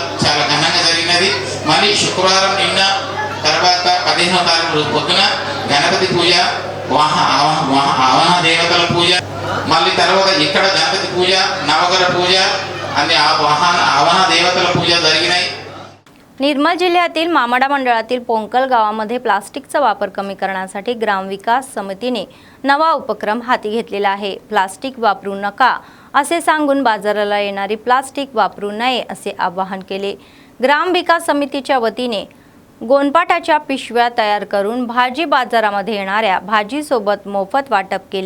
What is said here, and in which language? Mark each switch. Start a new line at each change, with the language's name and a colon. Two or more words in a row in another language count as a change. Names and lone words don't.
Telugu: చాలా ఘనంగా జరిగినది. మళ్ళీ శుక్రవారం నిన్న తర్వాత 15వ తారీఖు రోజు పొద్దున గణపతి పూజ, ఆవాహన దేవతల పూజ, మళ్ళీ తర్వాత ఇక్కడ గణపతి పూజ, నవగ్రహ పూజ అన్ని ఆవాహన దేవతల పూజ జరిగినాయి.
Marathi: निर्मल जिल्ह्यातील मामाडा मंडळातील पोंकल गावामध्ये प्लास्टिकचा वापर कमी करण्यासाठी ग्रामविकास समितीने नवा उपक्रम हाती घेतलेला आहे. प्लास्टिक वापरू नका असे सांगून बाजाराला येणारी प्लास्टिक वापरू नये असे आवाहन केले. ग्रामविकास समितीच्या वतीने गोणपाटाच्या पिशव्या तयार करून भाजी बाजारामध्ये येणाऱ्या भाजीसोबत मोफत वाटप केले.